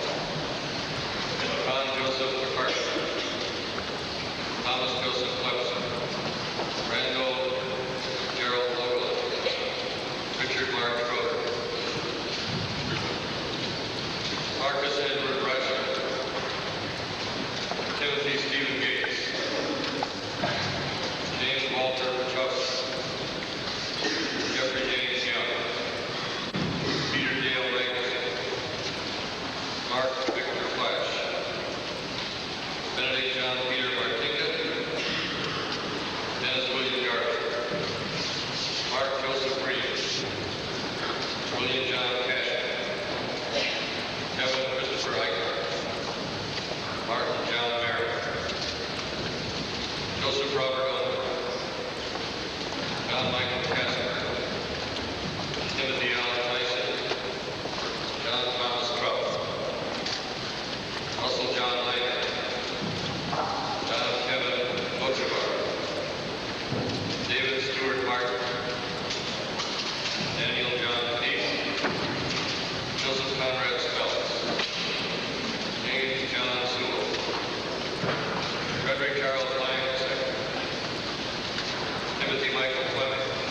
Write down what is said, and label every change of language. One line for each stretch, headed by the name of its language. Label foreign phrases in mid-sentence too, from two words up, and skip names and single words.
English: John Joseph McCarthy, Thomas Joseph Clemson, Randall Gerald Logan, Richard Mark Schroeder, Marcus Edward Reicher, Timothy Stephen Gates, James Walter Pachowski, Jeffrey James Young, Peter Dale Magnuson, Mark Victor Flash, Benedict John Peter Martinka, Dennis William Garza, Mark Joseph Reeves, William John Cashman, Kevin Christopher Eichhardt, Martin John Merritt, Joseph Robert Unruh, John Michael Casper, Timothy Allen Tyson, John Thomas Trout, Russell John Lang, John Kevin Bochavar, David Stewart Martin, Daniel John Casey, Joseph Conrad Spells, James John Sewell, Frederick Charles Lang II, Timothy Michael Fleming,